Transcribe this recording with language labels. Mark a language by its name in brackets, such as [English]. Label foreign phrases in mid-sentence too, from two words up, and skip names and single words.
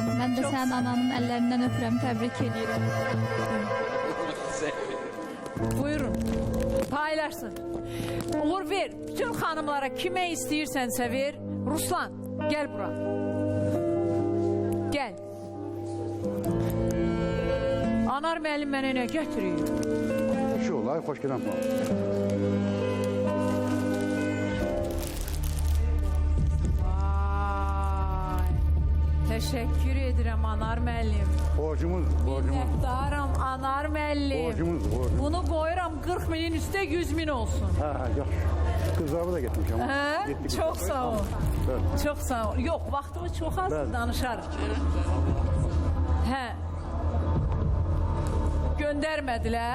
[Azerbaijani] Mən də sənin ananın əllərindən öpürəm, təbrik edirəm. Buyurun. Paylaşsın. Uğur ver. Bütün hanımlara kime istəyirsense ver. Ruslan gel bura. Gel. Anar müəllim mənə nə gətirir? [Turkish] Şu olay, hoş geldin bana. [Azerbaijani] Vay. [Turkish] Teşekkür ederim Anar müəllim. [Azerbaijani] Borcumuz. Minnətdaram Anar müəllim. Borcumuz. Bunu koyuram 40 binin üstə 100 bin olsun. Ha, yaxşı. Kızlarımı da getirmişim. Hə? Çox sağ ol. [Turkish] Evet. [Azerbaijani] Çox sağ ol. Yox, vaxtımız çox az, Bəli. danışarıq. Hə. Göndərmədilər.